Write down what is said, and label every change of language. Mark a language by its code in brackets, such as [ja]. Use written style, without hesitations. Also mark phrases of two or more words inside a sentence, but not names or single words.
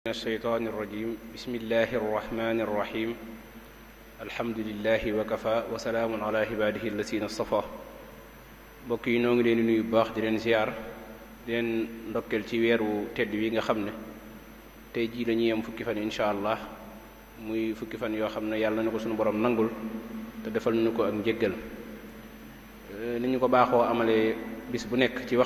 [ar] من الشيطان الرجيم بسم الله الرحمن الرحيم الحمد لله وكفى وسلام على عباده الذين اصطفى [wo] mbokk yi noo ngi leen di nuyu bu baax di leen ziar di leen ndokkeel ci weeru tedd wi nga xam ne tey jii dañuy am fukki fan [ar] إن شاء الله [wo] muy fukki fan yoo xam ne yàlla na ko suñu borom nangul te defal nañu ko ak njéggal ni ñu ko baaxoo amalee bis bu nekk ci